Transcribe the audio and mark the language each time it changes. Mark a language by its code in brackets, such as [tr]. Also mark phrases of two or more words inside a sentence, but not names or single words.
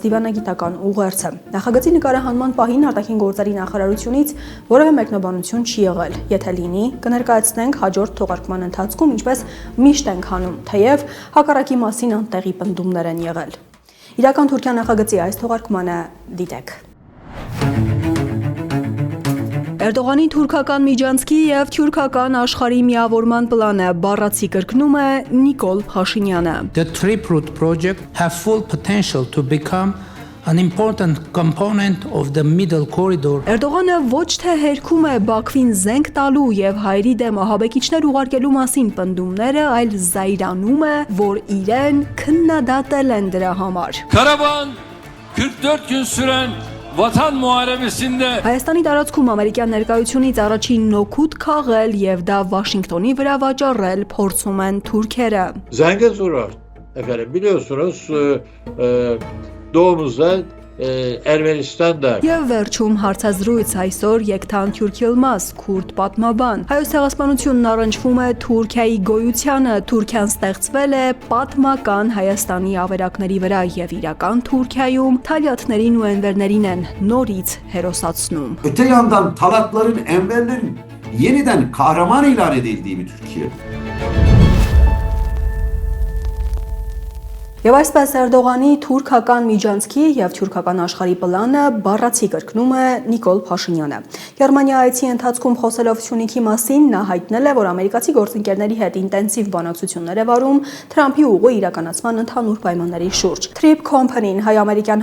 [hy] դիվանագիտական ուղերձը։ Նախագծի նկարահանման պահին արտաքին գործերի նախարարությունից որևէ մեկնաբանություն չի եղել։ Եթե լինի, կներկայացնենք հաջորդ թողարկման ընթացքում, ինչպես միշտ ենք անում, թեև հակառակի մասին անտեղի պնդումներ են եղել։ Իրական Թուրքիա նախագծի այս թողարկմանը դիտեք։ Էրդողանի թուրքական միջանցքի եւ թուրքական աշխարհի միավորման պլանը բառացի կրկնում է Նիկոլ Փաշինյանը։ [en] The TRIP route project have full potential to become an important component of the middle corridor. [hy] Էրդողանը ոչ թե հերքում է Բաքվին զենք տալու եւ հայերի դեմ ահաբեկիչներ ուղարկելու մասին պնդումները, այլ զայրանում է, որ իրեն քննադատել են դրա համար։ [tr] Karabağ'ın 44 gün süren Vatan muharebesinde [hy] Հայաստանի տարածքում ամերիկյան ներկայությունից առաջին նոքուտ քաղել եւ դա Վաշինգտոնի վրա վաճառել փորձում են թուրքերը։ [tr] Zangezur, efendim biliyorsunuz doğumuzda Ermenistan'da. [hy] Եվ վերջում հարցազրույց այսօր Yektan Türk Yılmaz, քուրդ պատմաբան։ Հայոց ցեղասպանությունն առնչվում է Թուրքիայի գոյությանը, Թուրքիան ստեղծվել է պատմական Հայաստանի ավերակների վրա եւ իրական Թուրքիայում թալյատներին ու enverներին են նորից հերոսացնում։ [tr] Öte yandan Talatların, Enverlerin yeniden kahraman ilan edildiği bir Türkiye. [hy] Եվ այսպես Էրդողանի թուրքական միջանցքի եւ թուրքական աշխարհի պլանը բառացի կրկնում է Նիկոլ Փաշինյանը։ Գերմանիա այցի ընթացքում խոսելով Սյունիքի մասին նա հայտնել է, որ ամերիկացի գործընկերների հետ ինտենսիվ բանակցություններ է վարում Թրամփի ուղու իրականացման ընդհանուր պայմանների շուրջ։ Trip Company-ն հայ-ամերիկյան